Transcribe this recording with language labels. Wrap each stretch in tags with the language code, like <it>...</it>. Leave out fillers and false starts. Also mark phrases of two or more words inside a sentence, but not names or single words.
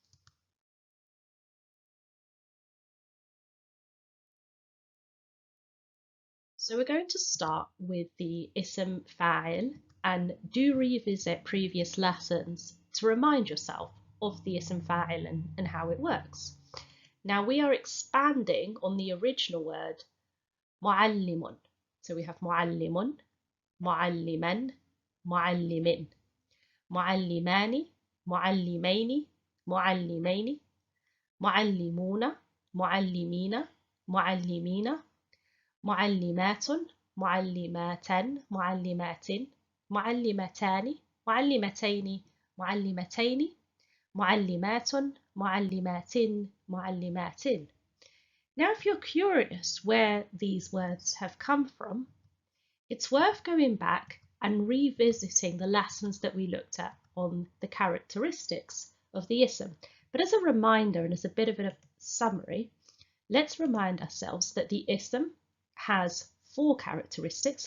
<en>So we're going to start with the</en> <ar>اسم فاعل</ar> <en>and do revisit previous lessons to remind yourself of the</en> <ar>اسم فاعل</ar> <en>and how it works. Now we are expanding on the original word mu'allimun. So we have</en> <ar>معلم معلما معلم معلمان معلمين معلمين معلمون معلمين معلمين, معلمات معلماتن معلمات معلمتان معلمتين معلمتين معلمات معلمات معلمات.</ar> <en>Now if you're curious where these words have come from, it's worth going back and revisiting the lessons that we looked at on the characteristics of the ism. But as a reminder and as a bit of a summary, let's remind ourselves that the ism has 4 characteristics.</en>